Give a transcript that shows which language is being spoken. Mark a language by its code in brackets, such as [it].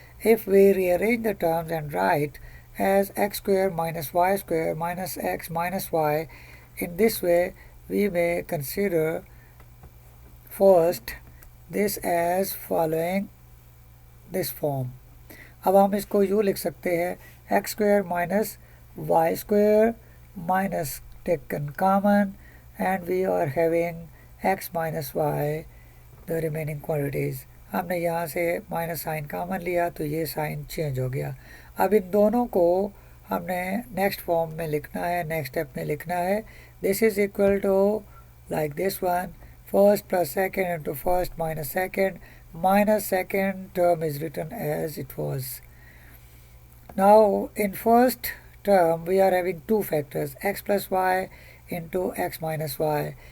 [en] If we rearrange the terms and write as x square minus y square minus x minus y, in this way we may consider first this as following this form. [hi] अब हम इसको यूँ लिख सकते हैं [en] x square minus y square minus taken common and we are having x minus y the remaining quantities. [hi] हमने यहाँ से माइनस साइन कॉमन लिया तो ये साइन चेंज हो गया. अब इन दोनों को हमने नेक्स्ट फॉर्म में लिखना है, नेक्स्ट स्टेप में लिखना है. [en] This is equal to like this one, first plus second into first minus second term is written as it was. Now in first term we are having two factors, x plus y into x minus y.